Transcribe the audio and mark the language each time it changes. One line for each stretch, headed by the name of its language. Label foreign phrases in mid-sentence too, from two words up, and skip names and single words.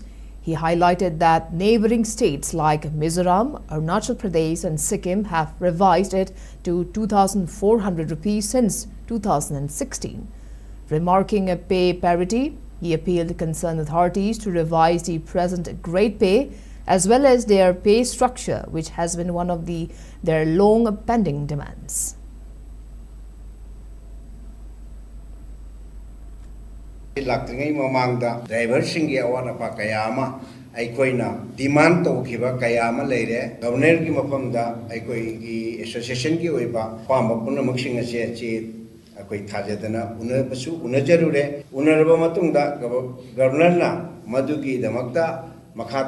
English: He highlighted that neighboring states like Mizoram, Arunachal Pradesh and Sikkim have revised it to 2,400 rupees since 2016. Remarking a pay parity, he appealed to concerned authorities to revise the present grade pay as well as their pay structure, which has been one of their long pending demands.
Manipuri: Laktingai mamangda driver singi awana pa kayama aikoina demand to khiba kayama leire governor ki mafamda aikoi gi association ki oiba pamba punna maksing ase chi akoi thajadana unabasu unajarure unaraba matungda governor na madugi damakta makha